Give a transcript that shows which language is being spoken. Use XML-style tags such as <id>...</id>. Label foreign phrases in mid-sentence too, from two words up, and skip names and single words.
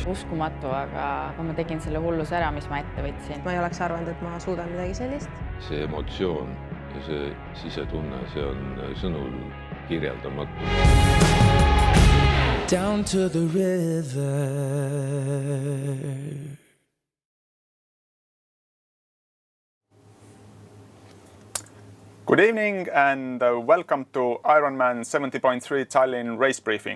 <et>Uskumatu, aga ma tegin selle hullus ära, mis ma ette võtsin. Ma ei oleks arvanud, et ma suudan midagi sellist. See emotsioon ja see sisetunne, see on sõnul kirjeldamatu.</et> <en>Down to the river. Good evening and welcome to IRONMAN 70.3 Tallinn race briefing.</en>